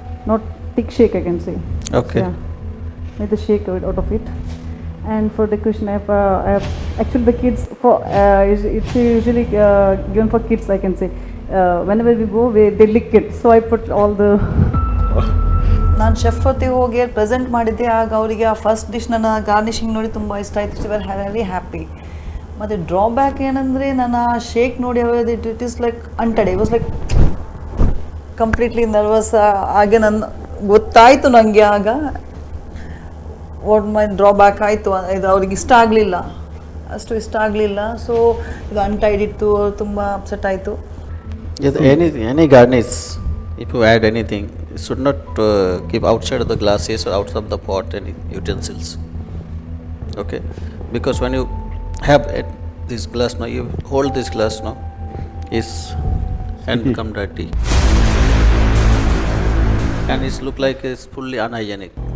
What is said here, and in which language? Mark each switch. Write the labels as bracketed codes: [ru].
[en] Not thick shake, I can say. Okay. Yeah, made the shake out of it. And for decoration, I have actually the kids for it's usually given for kids, I can say. Whenever we go, they lick it. So I put all the. [kn] ನಾನು chef ಹೊತ್ತಿಗೆ ಹೋಗಿ present ಮಾಡಿದ್ದೆ. ಆಗ ಅವರಿಗೆ ಆ first dish ನನ್ನ garnishing ನೋಡಿ ತುಂಬ ಇಷ್ಟ ಆಯಿತು. [en] They were very happy. [kn] ಮತ್ತು ಡ್ರಾಬ್ಯಾಕ್ ಏನಂದರೆ, ನಾನು ಆ ಶೇಕ್ ನೋಡಿ [en] It is like haunted. It was like completely nervous. [kn] ಹಾಗೆ ನನ್ನ ಗೊತ್ತಾಯಿತು ನನಗೆ ಆಗ [en] what my drawback [kn] ಆಯಿತು. ಇದು ಅವ್ರಿಗೆ ಇಷ್ಟ ಆಗಲಿಲ್ಲ, ಅಷ್ಟು ಇಷ್ಟ ಆಗಲಿಲ್ಲ. ಸೊ ಇದು ಅಂಟೈಡ್ ಇತ್ತು, ತುಂಬ ಅಪ್ಸೆಟ್ ಆಯಿತು. [en] Yes, any garnish, if you add anything, it should not keep outside of the glasses or outside of the pot and utensils. Okay, because when you have this glass now, you hold this glass now, is and become dirty, and it look like it's fully unhygienic.